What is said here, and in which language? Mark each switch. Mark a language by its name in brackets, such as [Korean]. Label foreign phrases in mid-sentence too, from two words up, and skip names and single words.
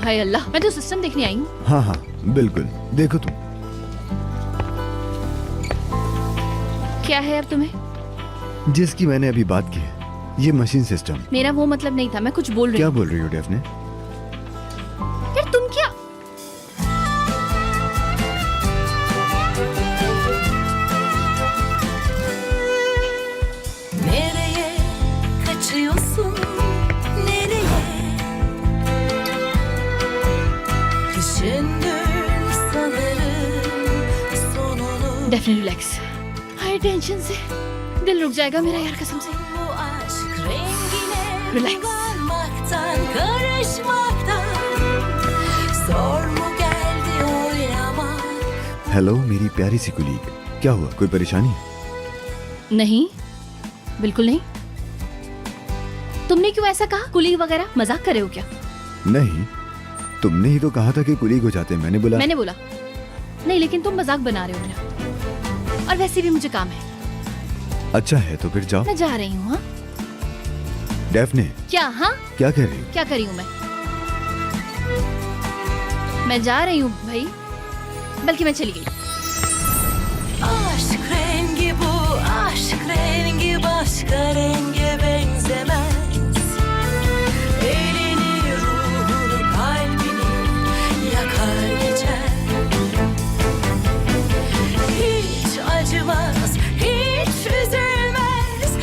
[Hindi] हाय अल्लाह, मैं तो सिस्टम देखने आई हूँ। हाँ हाँ बिल्कुल, देखो तुम। क्या है अब तुम्हें? जिसकी मैंने अभी बात की है, ये मशीन सिस्टम। मेरा वो मतलब नहीं था, मैं कुछ बोल रही क्या हूँ। बोल रही हो डेफने? यार तुम क्या? [Turkish] Nereye kaçıyorsun? Nereye? Düşündün sanırım sonunu. [English] definitely relax. [Hindi] हाई टेंशन से दिल रुक जाएगा मेरा यार, कसम से। [Turkish] Bu aşk rengine Relax. Varmaktan, karışmaktan zor mu geldi oynamak? [Hindi] हेलो मेरी प्यारी सी कुलीग, क्या हुआ, कोई परेशानी है? नहीं, बिल्कुल नहीं। तुमने क्यों ऐसा कहा? कुलीग वगैरह मजाक कर रहे हो क्या? नहीं, तुमने ही तो कहा था कि कुलीग हो जाते हैं, मैंने बोला। मैंने बोला नहीं, लेकिन तुम मजाक बना रहे हो मेरा। और वैसे भी मुझे काम है, अच्छा है तो फिर जाओ। मैं जा रही हूँ। हाँ डेफने, क्या? हाँ क्या कह रही हो? क्या करी हूँ मैं जा रही हूँ भाई, बल्कि मैं चली गई। [Turkish] Aşk rengi bu, aşk rengi başka renge benzemez. Elini, ruhunu, kalbini yakar geçer. Hiç acımaz, hiç üzülmez.